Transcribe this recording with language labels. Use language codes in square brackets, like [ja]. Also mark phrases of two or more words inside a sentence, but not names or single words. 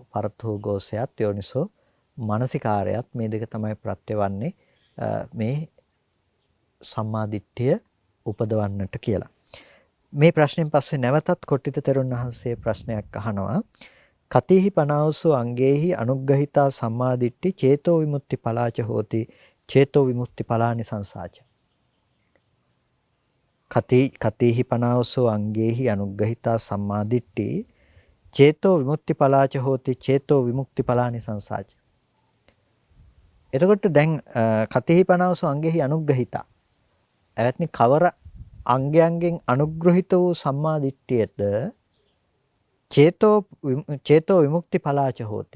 [si] පරතෝ ගෝසයත් යෝනිසෝ මනසිකාරයත් මේ දෙක තමයි ප්‍රත්‍යවන්නේ මේ සම්මාදිට්ඨිය උපදවන්නට කියලා. මේ ප්‍රශ්نين පස්සේ නැවතත් කොට්ටිත තෙරුන් වහන්සේ ප්‍රශ්නයක් අහනවා. [pi] කතේහි පනාවසෝ අංගේහි අනුග්‍රහිතා සම්මාදිට්ඨි චේතෝ විමුක්ති පලාච හෝති චේතෝ විමුක්ති පලානි සංසාච. කතේහි පනාවසෝ අංගේහි අනුග්‍රහිතා සම්මාදිට්ඨි චේතෝ විමුක්ති පලාච හෝති චේතෝ විමුක්ති පලානි සංසාච. [si] එතකොට දැන් [pi] කතේහි පනාවසෝ අංගේහි අනුග්‍රහිතා. [si] එවත්නි කවර අංගයන්ගෙන් අනුග්‍රහිත වූ සම්මා දිට්ඨියද [pi] චේතෝ විමුක්ති ඵලාච හෝති.